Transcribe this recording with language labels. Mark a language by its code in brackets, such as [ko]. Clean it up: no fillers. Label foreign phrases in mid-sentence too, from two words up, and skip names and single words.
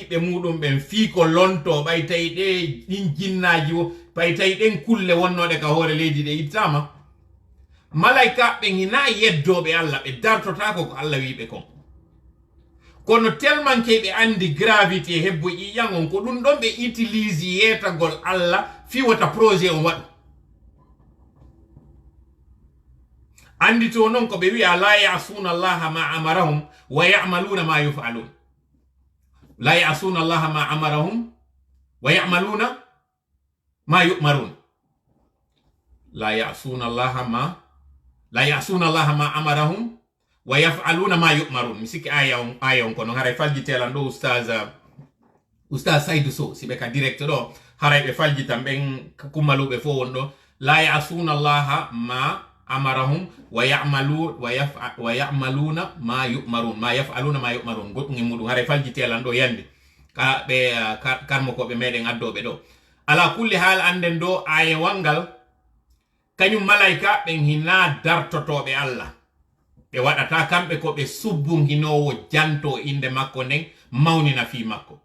[ff] ɓiɓɓe muɗum ɓen fii ko lonto ɓay tawi ɗe ɗin jinnaji o ɓay tawi ɗen kulle wonnoɗe ka hoore leydi ɗe ittama malaika ɓen hina yeddoɓe Allah ɓe dartotako ko Allah wiɓe kon kono tellement ke ɓe andi gravité hebbo ƴiƴan on ko ɗum ɗon ɓe utilise yetagol Allah fi wata projet on waɗu andi to noon ko ɓe wiya [ar] لا يعصون الله ما أمرهم ويعملون ما يفعلون لا يعصون الله ما أمرهم ويعملون ما يؤمرون لا يعصون الله ما أمرهم ويفعلون ما يؤمرون [ff] mi sikki aya on kono haray faljitelan ɗo oustaz Saydou Sow siɓe ka direct ɗo haray ɓe faljitan ɓen kummaluɓe fo won ɗo [ar] لا يعصون الله ما أمرهم ويعملون ما يؤمرون ما يفعلون ما يؤمرون [ff] goɗɗum e muɗum haray faljitelan ɗo yande ka ɓe karmo ko ɓe meɗen addoɓe ɗo [ar] على كل حال [ff] anden ɗo aye wangal kañum malaika ɓen hina dartotoɓe Allah ɓe waɗata kamɓe ko ɓe subbunginowo janto inde makko nden mawnina fi makko.